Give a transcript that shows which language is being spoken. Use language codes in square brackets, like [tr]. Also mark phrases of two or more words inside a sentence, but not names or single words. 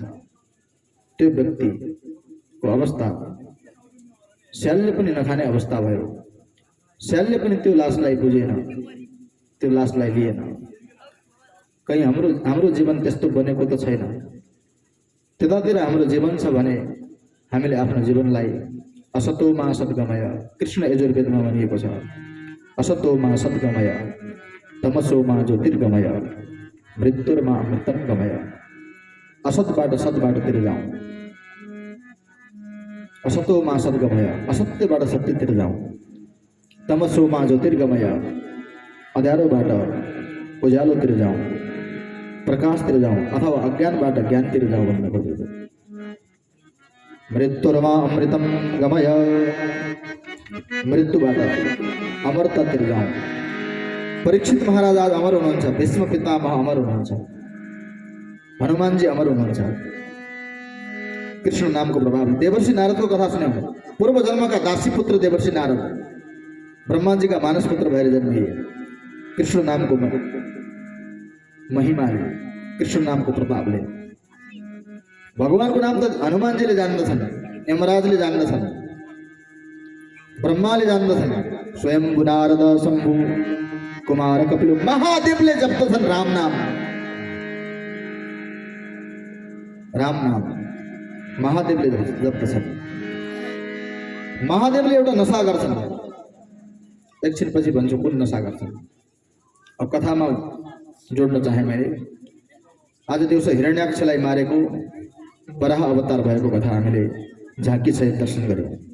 [ne] त्यो व्यक्तिको अवस्था स्यालले पनि नखाने अवस्था भयो। स्यालले पनि त्यो लासलाई बुझेन, त्यो लासलाई लिएन। कहीं हाम्रो जीवन त्यस्तो बनेको त छैन। त्यतातिर हाम्रो जीवन छ भने हामीले आफ्नो जीवनलाई [sa] असतोमा सद्गमय, [ne] कृष्ण यजुर्वेदमा भनिएको छ, [sa] असतोमा सद्गमय तमसोमा ज्योतिर्गमय। मृत्युर्मा अमृतम गमय। [ne] असत सतबाट जाऊं, [sa] असतो मां सद्गमय, [ne] असत्य बाट सत्य तिर जाऊं, [sa] तमसो मां ज्योतिर्गमय, [ne] अध्यारो बाट उजालो तिर जाऊं, प्रकाश तिर जाऊं, अथवा अज्ञान बाट ज्ञान तिर जाऊं भन्ने खोजेको। [sa] मृत्युर्मा अमृतम गमय, [ne] मृत्युबाट अमरतातिर जाऊं। परीक्षित महाराज आज अमर हुनुहुन्छ, भीष्म पितामह अमर हुनुहुन्छ, हनुमानजी अमर हुनुहुन्छ कृष्ण नामको प्रभाव। देवर्षि नारदको कथा सुन्यौं, [hi] पूर्व जन्म का दासी पुत्र [ne] देवर्षि नारद [hi] ब्रह्मा जी का मानस पुत्र [ne] भएर जन्मिए। कृष्ण नामको महिमाले, कृष्ण नामको प्रभावले। भगवानको नाम त हनुमानजीले जान्दछन्, यमराजले जान्दछन्, ब्रह्माले जान्दछन्, स्वयम्भु नारद शम्भु कुमार कपिल महादेवले जप्दछन् राम नाम। राम नाम महादेवले जप्दछन्। महादेवले एउटा नशा गर्छन्, एकछिनपछि भन्छु कुन नशा गर्छन्। अब कथामा जोड्न चाहे मैले। आज दिउँसो हिरण्याक्षलाई मारेको वराह अवतार भएको कथा हामीले झाँकी सहित दर्शन गर्यौं।